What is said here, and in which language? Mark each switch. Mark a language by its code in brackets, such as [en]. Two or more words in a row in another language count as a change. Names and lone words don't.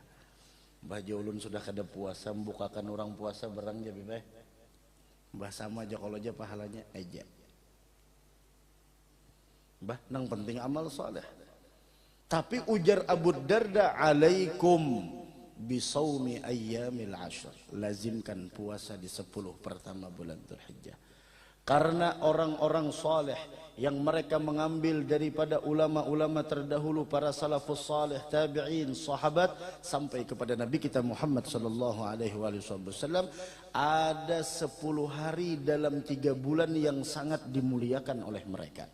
[bjn] Baju ulun sudah kada puasa, membukakan orang puasa berang jadi baik. Mbah sama aja kalau aja pahalanya aja. Mbah nang penting amal soleh. Tapi ujar Abu Darda, [ar] alaikum bisawmi ayyamil ashr, [id] lazimkan puasa di 10 pertama bulan Dzulhijjah. Karena orang-orang soleh yang mereka mengambil daripada ulama-ulama terdahulu, para salafus saleh, tabi'in, sahabat, sampai kepada Nabi kita Muhammad [ar] sallallahu alaihi wasallam, [id] ada 10 hari dalam 3 bulan yang sangat dimuliakan oleh mereka.